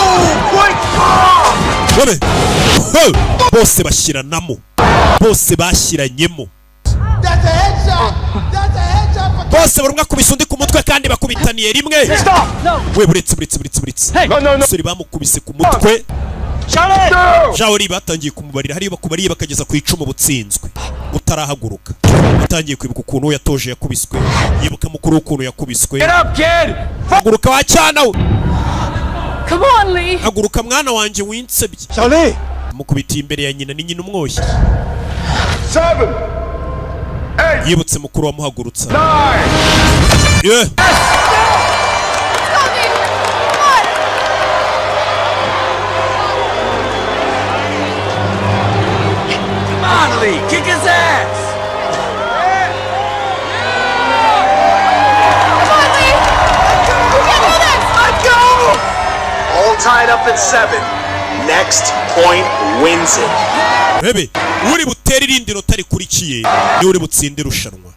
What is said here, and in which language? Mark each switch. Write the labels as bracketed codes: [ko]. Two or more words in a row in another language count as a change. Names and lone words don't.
[rw] bebe bose bashiranamo bose bashyiranyemo bose buri umwe akubise undi ku mutwe kandi bakubitaniye rimwe we buretse sori bamukubise ku mutwe Shaori batangiye kumubarira hari bakubariye bakageza ku icumu butsinzwe utarahaguruka batangiye kwibuka ukuntu yatoje yakubiswe yibuka mukuru ukuntu yakubiswe haguruka wa cyana we [en] Come on, Lee. [rw] haguruka mwana wanje winsebye Shaoli mukubitiye imbere ya nyina ni nyina umwoshye 7, 8, yibutse mukuru wamuhagurutsa 9. [en] Yeah. Kick his ass! Let go! All tied up at 7. Next point wins it. [rw] Bebe, uri butere irindi nota rikurikiye ni uri butsinde irushanwa.